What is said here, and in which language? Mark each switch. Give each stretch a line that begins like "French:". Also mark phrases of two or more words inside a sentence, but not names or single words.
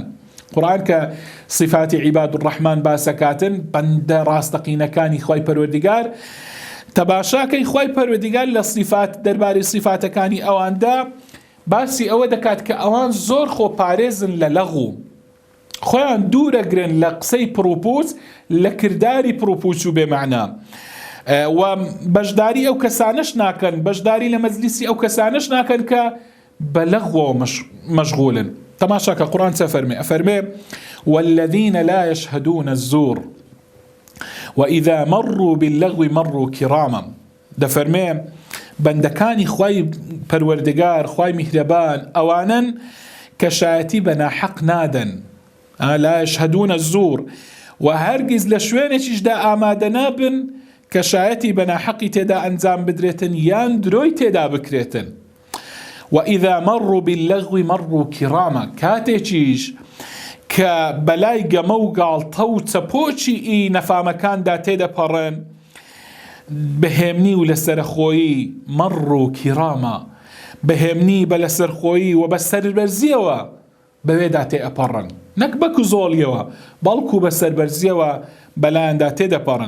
Central Kurdish: قورآن کە صفاتی
Arabic: عیباد الرحمن
Central Kurdish: باسەکاتن، بەندە ڕاستەقینەکانی خوای پەروەردیگار، تەباشاکەی خوای پەروەردیگار لە صفات دەربارەی صفاتەکانی ئەواندا باسی ئەوە دەکات کە ئەوان زۆر خۆپارێزن لە لەغو، خۆیان دوورەگرن لە قسەی پڕوپوچ، لە کرداری پڕوپوچ و بێمەعنا، و بەشداری ئەو کەسانش ناکەن، بەشداری لە مەجلیسی ئەو کەسانش ناکەن کە بە لەغوەوە مەشغولن. تەماشاکە قورئان چە فەرمێ؟ ئەفەرمێ
Arabic: والذین لا يشهدون الزور وإذا مروا باللغو مروا كراما.
Central Kurdish: دەفەرمێ بەندەکانی خوای پەروەردگار، خوای میهرەبان، ئەوانن کە شایەتی بە ناحەق نادەن،
Arabic: لا يشهدون الزور،
Central Kurdish: و هەرگیز لە شوێنێکیشدا ئامادە نابن کە شایەتی بە ناحەقی تێدا ئەنجام بدرێتن یان درۆی تێدا بکرێتن.
Arabic: وإذا مروا باللغو مروا كراما،
Central Kurdish: کاتێکیش کە بەلای گەمە و گاڵتە و چەپۆچی نەفامەکاندا تێدەپەڕێن بەهێمنی و لەسەرخۆیی،
Arabic: مروا كراما،
Central Kurdish: بەهێمنی بە لەسەرخۆیی و بە سەربەرزیەوە بەوێدا تێئەپەڕن، نەک بە کزۆڵیەوە بەڵکو بە سەربەرزیەوە بەلایەندا تێدەپەڕن.